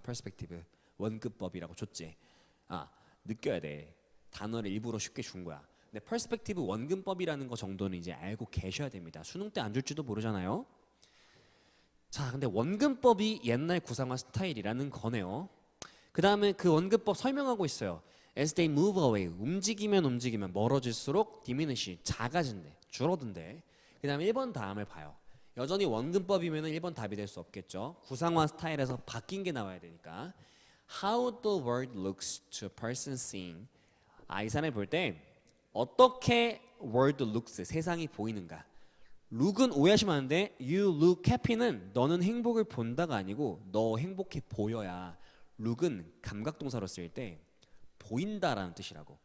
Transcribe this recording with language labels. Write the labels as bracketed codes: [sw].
[ko] 퍼스펙티브 원근법이라고 줬지. 아 느껴야 돼. 단어를 일부러 쉽게 준 거야. 근데 퍼스펙티브 원근법이라는 거 정도는 이제 알고 계셔야 됩니다. 수능 때 안 줄지도 모르잖아요. 자 근데 원근법이 옛날 구상화 스타일이라는 거네요. 그 다음에 그 원근법 설명하고 있어요. [en] As they move away, [ko] 움직이면 멀어질수록 [en] diminish, [ko] 작아진대, 줄어든대. 그 다음에 1번 다음을 봐요. 여전히 원근법이면 1번 답이 될 수 없겠죠. 구상화 스타일에서 바뀐 게 나와야 되니까. [en] How the world looks to a person seeing. [ko] 이 사람을 볼 때 어떻게 [en] world looks, [ko] 세상이 보이는가. look은 오해하시면 안 돼. [en] You look happy [ko] 는 너는 행복을 본다가 아니고 너 행복해 보여야. look은 감각동사로 쓸 때 보인다라는 뜻이라고.